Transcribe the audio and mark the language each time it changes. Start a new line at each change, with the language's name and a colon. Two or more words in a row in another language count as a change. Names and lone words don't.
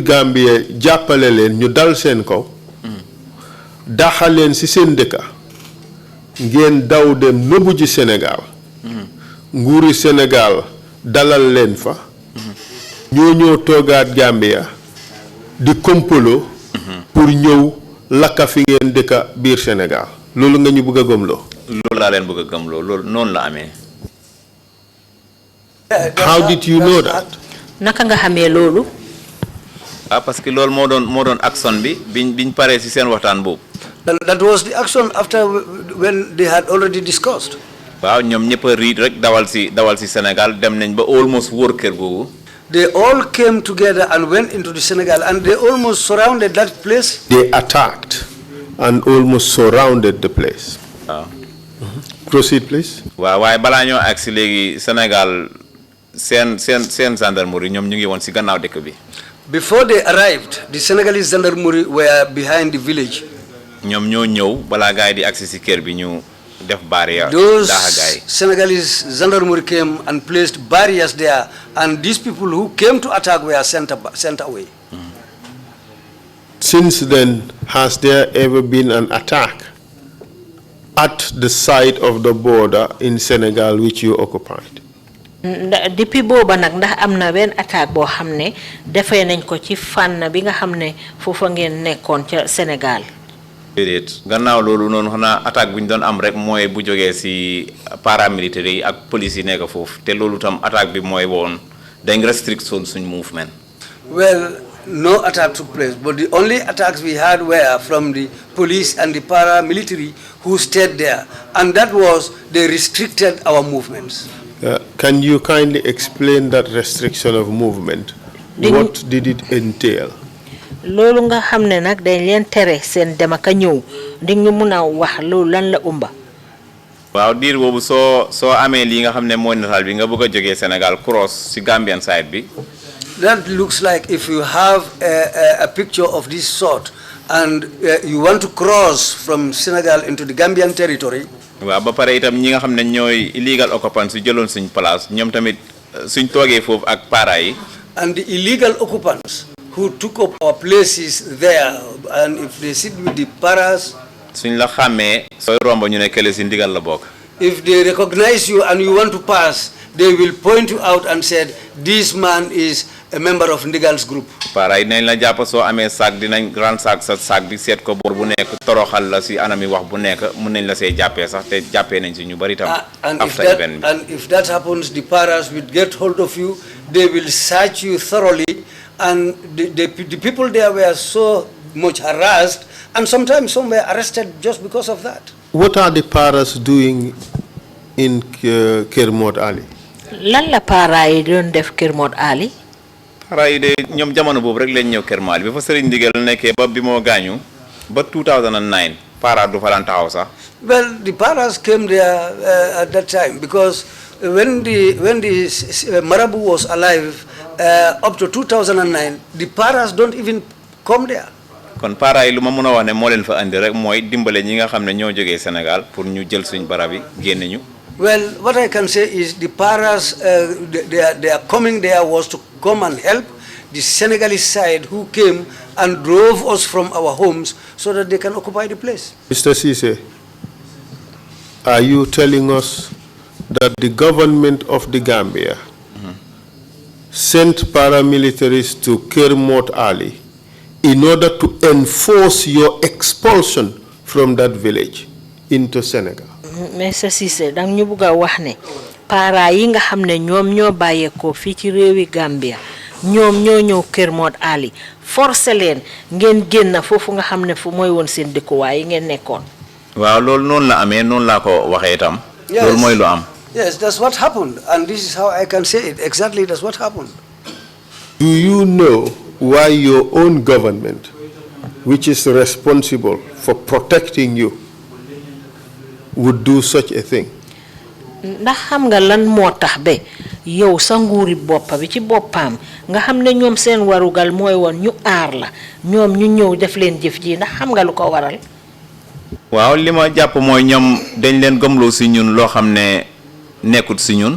Wolof: Gambia jàppale leen ñu dal seen kaw daxal leen ci seen dëkka ngeen daw dem nëbbu ji Sénégal nguuri Sénégal dalal leen fa ñoo toogaat Gambia di kompolo pour ñëw lakka fi ngeen dëkka biir Sénégal loolu nga ñu bëgg a gëmloo. loolu laa leen bëgg a gëmloo loolu noonu la amee.
English: How did you know that?
Wolof: naka nga xamee loolu. parce que loolu moo doon action bi biñ paree ci seen waxtaan boobu.
English: That was the action after when they had already discussed.
Wolof: waaw ñoom ñëpp a riit rek dawal ci Sénégal dem nañ ba almost wóor kër googu.
English: They all came together and went into the Senegal and they almost surrounded that place. They attacked and almost surrounded the place. Proceed, please.
Wolof: waaw waaye balaa ñoo agsi léegi Sénégal seen gendarmerie ñoom ñu ngi woon ci gannaaw dëkk bi.
English: Before they arrived, the Senegalese gendarmerie were behind the village.
Wolof: ñoom ñoo ñëw balaa gaay di agsi ci kër bi ñu def barrière.
English: Those Senegalese gendarmerie came and placed barriers there, and these people who came to attack were sent away. Since then, has there ever been an attack at the site of the border in Senegal which you occupied?
Wolof: depuis booba nag ndax am na benn attaque boo xam ne defee nañ ko ci fànn bi nga xam ne foofa ngeen nekkoon ca Sénégal. déedéet gannaaw loolu noonu xanaa attaque bu ñu doon am rek mooy bu jógee si paramilitaires yi ak police yi nekk foofu te loolu tam attaque bi mooy woon dañ restrict suñ movement.
English: Well, no attack took place, but the only attacks we had were from the police and the paramilitary who stayed there, and that was they restricted our movements. Can you kindly explain that restriction of movement? What did it entail?
Wolof: Loolu nga xam ne nag dañ leen tere seen dem ak a ñëw di ñu mun a wax loolu lan la umba. waaw diir boobu soo amee lii nga xam ne mooy nataal bi nga bëgg a jógee Sénégal cross si
English: Gambian side
Wolof: bi.
English: That looks like if you have a picture of this sort and you want to cross from Senegal into the Gambian territory.
Wolof: waaw ba pare itam ñi nga xam ne ñooy
English: illegal occupants
Wolof: yu jëloon suñ place ñoom tamit suñ toogee foofu ak para yi.
English: And the illegal occupants who took up our places there, and if they sit with the paras.
Wolof: suñ la xàmmee sooy romb ñu ne kële si ndigal la bokk.
English: If they recognize you and you want to pass, they will point you out and said, this man is a member of Ndigal's group.
Wolof: Para yi nañ la jàpp soo amee sac dinañ
French: grand sac
Wolof: sa sac bi seet ko bor bu nekk toroxal la si anami wax bu nekk mun nañ la see jàppee sax te jàppee nañ si ñu bari tam.
English: And if that happens, the paras will get hold of you. They will search you thoroughly, and the people there were so much harassed, and sometimes some were arrested just because of that. What are the paras doing in Kermot Ali?
Wolof: Lan la para yi doon def Kermot Ali? Para yi de ñoom jamono boobu rek lañ ñëw Kermot Ali bi fa Serigne Ndigal nekkee ba bi moo gaañu ba 2009 para du fa daan taxaw sax.
English: Well, the paras came there at that time because when the Marabu was alive up to 2009, the paras don't even come there.
Wolof: kon para yi lu ma mën a wax ne moo leen fa andi rek mooy dimbale ñi nga xam ne ñoo jógee Sénégal pour ñu jël suñ barab yi génne ñu.
English: Well, what I can say is the paras, their coming there was to come and help the Senegalese side who came and drove us from our homes so that they can occupy the place. Mr. Ceesay, are you telling us that the government of the Gambia sent paramilitaries to Kermot Ali in order to enforce your expulsion from that village into Senegal?
Wolof: Mr. Ceesay, dang ñu bëgg wax ne para yi nga xam ne ñoom ñoo bàyyeekoo fii ci réewi Gambia ñoom ñoo ñëw Kermot Ali forcé leen ngeen génn foofu nga xam ne fu mooy woon seen dëkkuwaay yi ngeen nekkoon. waaw loolu noonu la amee noonu laa ko waxee itam. loolu mooy lu am.
English: Yes, that's what happened, and this is how I can say it. Exactly, that's what happened. Do you know why your own government, which is responsible for protecting you, would do such a thing?
Wolof: Ndax xam nga lan moo tax be yow sa nguuri boppa bi ci boppam nga xam ne ñoom seen warugal mooy woon ñu aar la ñoom ñu ñëw def leen jëf ji ndax xam nga lu ko waral. waaw li ma jàpp mooy ñoom dañ leen gëmloo si ñun loo xam ne nekkut si ñun.